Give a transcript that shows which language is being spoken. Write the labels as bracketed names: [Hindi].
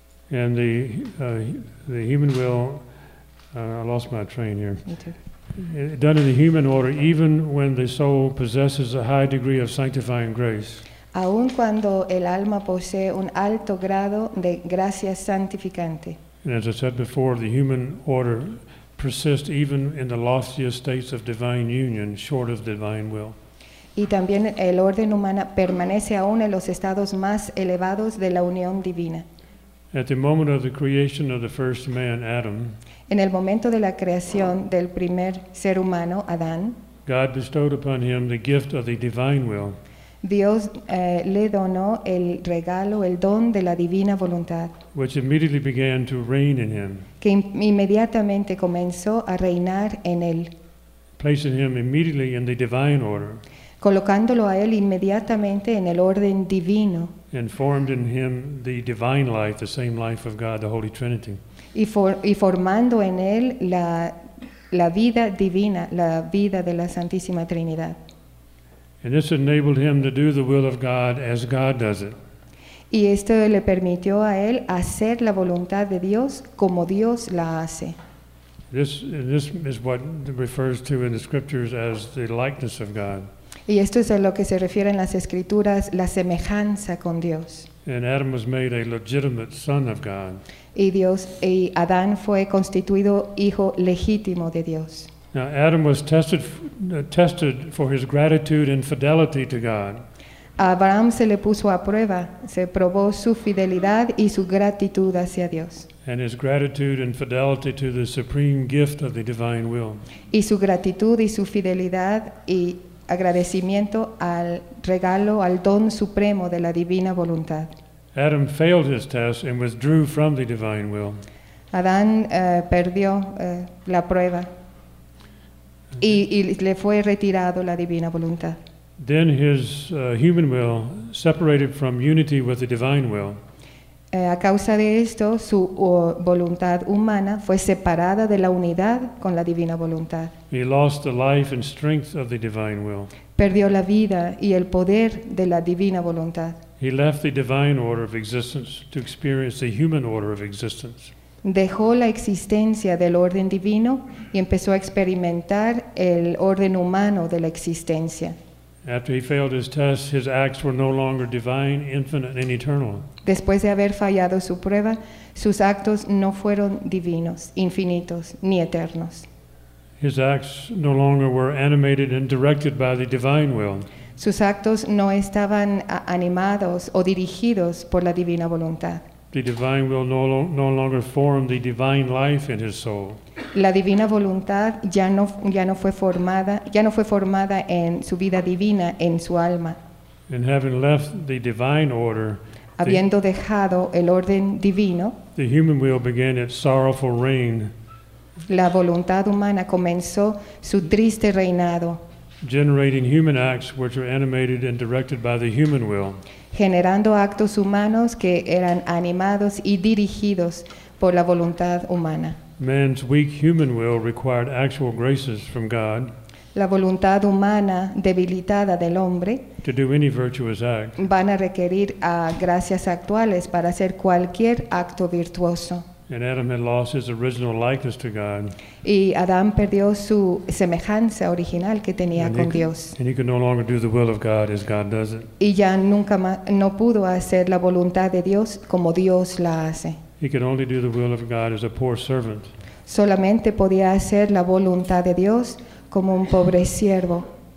[English] And the human will, I lost my train here. Me too. Done in the human order, even when the soul possesses a high degree of sanctifying grace. [Spanish] Aun cuando el alma posee un alto grado de gracia santificante. [English] And as I said before, the human order persists even in the loftiest states of divine union, short of divine will. [Spanish] Y también el orden humano permanece aún en los estados más elevados de la unión divina. [English] At the moment of the creation of the first man, Adam. [Spanish] En el momento de la creación del primer ser humano, Adán. [English] God bestowed upon him the gift of the divine will. [Spanish] Dios le donó el regalo, el don de la divina voluntad. [English] Which immediately began to reign in him. [Spanish] Que inmediatamente comenzó a reinar en él. [English] Placing him immediately in the divine order. [Spanish] Colocándolo a él inmediatamente en el orden divino. [English] And formed in him the divine life, the same life of God, the Holy Trinity. [Spanish] y formando en él la vida divina, la vida de la Santísima Trinidad. [English] And this enabled him to do the will of God as God does it. [Spanish] Y esto le permitió a él hacer la voluntad de Dios como Dios la hace. [English] This is what refers to in the scriptures as the likeness of God. [Spanish] Y esto es a lo que se refiere en las escrituras, la semejanza con Dios. [English] And Adam was made a legitimate son of God. [Spanish] Y Dios y Adán fue constituido hijo legítimo de Dios. [English] Now Adam was tested for his gratitude and fidelity to God. [Spanish] Abraham se le puso a prueba, se probó su fidelidad y su gratitud hacia Dios. [English] And his gratitude and fidelity to the supreme gift of the divine will. [Spanish] Y su gratitud y su fidelidad y agradecimiento al regalo, al don supremo de la divina voluntad. [English] Adam failed his test and withdrew from the divine will. [Spanish] Adán perdió la prueba. Y le fue retirado la divina voluntad. [English] Then his human will separated from unity with the divine will. [Spanish] A causa de esto, su voluntad humana fue separada de la unidad con la divina voluntad. [English] He lost the life and strength of the divine will. [Spanish] Perdió la vida y el poder de la divina voluntad. [English] He left the divine order of existence to experience the human order of existence. [Spanish] Dejó la existencia del orden divino y empezó a experimentar el orden humano de la existencia. [English] After he failed his test, his acts were no longer divine, infinite, and eternal. [Spanish] Después de haber fallado su prueba, sus actos no fueron divinos, infinitos, ni eternos. [English] His acts no longer were animated and directed by the divine will. [Spanish] Sus actos no estaban animados o dirigidos por la divina voluntad. [English] The divine will no longer formed the divine life in his soul. [Spanish] La divina voluntad ya no fue formada en su vida divina en su alma. [English] And having left the divine order, [Spanish] habiendo dejado el orden divino, [English] the human will began its sorrowful reign. [Spanish] La voluntad humana comenzó su triste reinado. [English] Generating human acts which are animated and directed by the human will. [Spanish] Generando actos humanos que eran animados y dirigidos por la voluntad humana. [English] Man's weak human will required actual graces from God. [Spanish] La voluntad humana debilitada del hombre. [English] To do any virtuous act. [Spanish] Van a requerir a gracias actuales para hacer cualquier acto virtuoso. [English] And Adam had lost his original likeness to God. [Spanish] Y Adán perdió su semejanza original que tenía con Dios. [English] And he could no longer do the will of God as God does it. [Spanish] Y ya nunca no pudo hacer la voluntad de Dios como Dios la hace. [English] He could only do the will of God as a poor servant. [Spanish] Solamente podía hacer la voluntad de Dios como un pobre siervo.